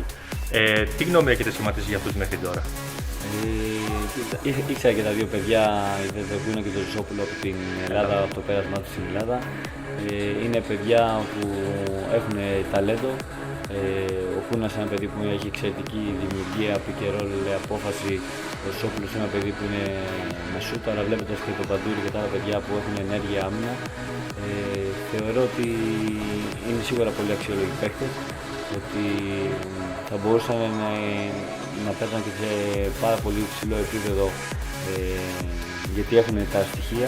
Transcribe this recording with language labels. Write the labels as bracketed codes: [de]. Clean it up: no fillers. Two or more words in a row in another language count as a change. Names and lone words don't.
[el] Τι γνώμη έχετε σχηματίσει για αυτούς μέχρι τώρα? Ήξερα και τα δύο παιδιά, τον Δεδοκούνο και τον Ζωσόπουλο από την Ελλάδα, από το πέρασμά του στην Ελλάδα. Είναι παιδιά που έχουν ταλέντο. Ο Κούνας είναι ένα παιδί που έχει εξαιρετική δημιουργία, [en] pick and roll, [el] απόφαση. Ο Ζωσόπουλος είναι ένα παιδί που είναι με σούτ, αλλά βλέποντας και τον Παντούρη και τα άλλα παιδιά που έχουν ενέργεια άμυνα, θεωρώ ότι είναι σίγουρα πολύ αξιόλογοι παίκτες, ότι θα μπορούσαν να παίζουν και σε πάρα πολύ υψηλό επίπεδο, γιατί έχουν τα στοιχεία.